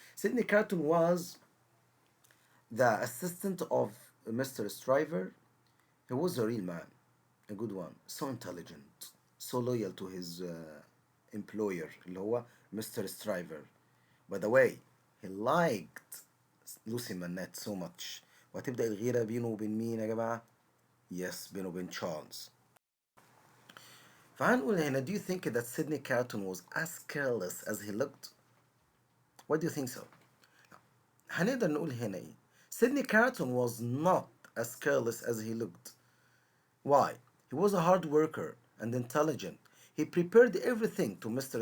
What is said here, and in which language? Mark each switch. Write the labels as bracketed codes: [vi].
[en] Sydney Carton was the assistant of Mr. Stryver. He was a real man, a good one, so intelligent, so loyal to his employer [ar] اللي هو [en] Mr. Stryver. By the way, he liked Lucy Manette so much. [ar] وهتبدأ الغيرة بينه وبين مين يا جماعة؟ [en] Yes, [ar] بينه وبين تشارلز. فهنقول هنا, [en] do you think that Sydney Carton was as careless as he looked? What do you think so? [ar] هنقدر نقول هنا ايه؟ [en] Sydney Carton was not as careless as he looked. Why? He was a hard worker and intelligent. He prepared everything to Mr.